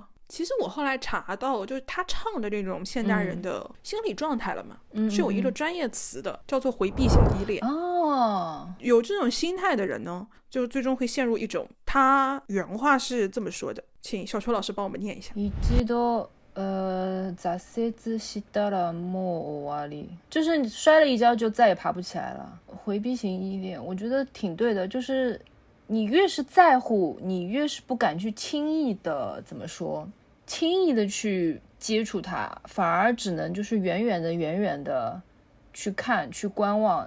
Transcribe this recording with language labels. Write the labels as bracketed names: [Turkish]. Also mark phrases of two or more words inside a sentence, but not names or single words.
[Chinese] 其实我后来查到，就是他唱的这种现代人的心理状态了嘛，是有一个专业词的，叫做回避型依恋。有这种心态的人呢，就最终会陷入一种，他原话是这么说的， 请小邱老师帮我们念一下。 [Japanese] 一度挫折したらもう終わり， [Chinese] 就是你摔了一跤就再也爬不起来了。回避型依恋，我觉得挺对的，就是你越是在乎，你越是不敢去轻易的怎么说，轻易的去接触它，反而只能就是远远的去看去观望。